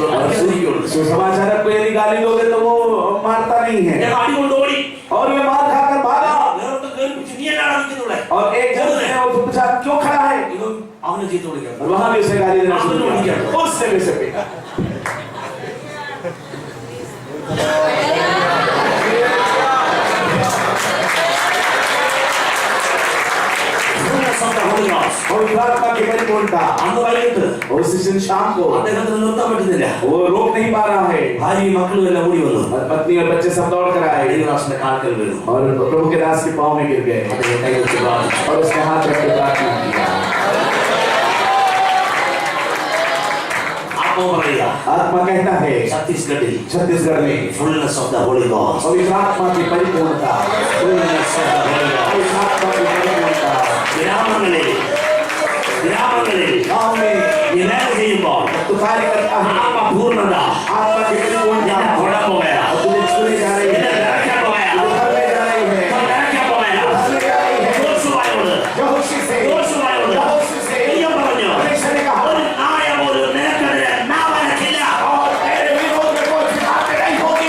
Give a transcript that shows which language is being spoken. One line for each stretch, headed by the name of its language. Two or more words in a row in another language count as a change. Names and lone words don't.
Hindi: और
Malayalam: അടിക്കുള്ളൂ
Hindi: सुसमाचारक को यदि गाली दोगे तो वो मारता नहीं है,
Malayalam: അദ്ദേഹം അടി കൊണ്ട് ഓടി
Hindi: और वे मार खाकर भागा।
Malayalam: വേറൊരുത്തൻ കേറി പിടിച്ച് നീ എന്നാണ് അടിക്കുന്നുള്ളേ
Hindi: और एक जन ने वो पूछा क्यों खड़ा है,
Malayalam: ഇവൻ അവനെ ചീത്ത വിളിക്കുന്നു
Hindi: और वहां भी उसे गाली देना शुरू किया, उसने भी उसे पीटा।
English: Fullness of the Holy Ghost.
Hindi: और आत्मा की परिपूर्णता,
Malayalam: അന്ന് വൈകിട്ട്
Hindi: उस दिन शाम को
Malayalam: അദ്ദേഹത്തിന് നിർത്താൻ പറ്റുന്നില്ല
Hindi: वो रोक नहीं पा रहा है,
Malayalam: ഭാര്യയും മക്കളും എല്ലാം ഓടി വന്നു
Hindi: और पत्नी और बच्चे सब दौड़ कर आए
Malayalam: ദൈവദാസന്റെ കാൽക്കൽ വീണു
Hindi: और प्रभु के दास के पांव में गिर गए
Malayalam: അദ്ദേഹം കൈവച്ച് പ്രാർത്ഥിച്ചു
Hindi: और उसके हाथ रख के प्रार्थना किया।
Malayalam: ആത്മാവ് പറയുക
Hindi: आत्मा कहता है
Malayalam: ഛത്തീസ്ഗഡിൽ
Hindi: छत्तीसगढ़ में
English: fullness of the Holy Ghost.
Hindi: और इस आत्मा की परिपूर्णता,
English: Fullness of the Holy
Hindi: और
English: Ghost.
Hindi: इस आत्मा की परिपूर्णता
Malayalam: ഗ്രാമങ്ങളിൽ
Hindi: गाँव में
Malayalam: ഈ വേല ചെയ്യുമ്പോൾ
Hindi: तो कार्य करता है,
Malayalam: ആത്മപൂർണ്ണത
Hindi: आत्मा की परिपूर्णता
Malayalam: എന്നെ തൊടാൻ പോവുകയാ.
Hindi: और तुझे छूने जा रही
Malayalam: എന്നെ
Hindi: है,
Malayalam: നിറയ്ക്കാൻ പോവുകയാ.
Hindi: तुझे भरने जा रही है,
Malayalam: എന്നെ നിറയ്ക്കാൻ പോവുകയാ.
Hindi: भरने जा रही है।
Malayalam: യോശുവയോട്
Hindi: यहोशू से
Malayalam: യോശുവയോട് ദൈവം പറഞ്ഞു
Hindi: परमेश्वर ने कहा,
Malayalam: ഒരു നായ പോലും നിനക്കെതിരെ നാവനക്കില്ല.
Hindi: और तेरे विरोध में कोई बात नहीं होगी।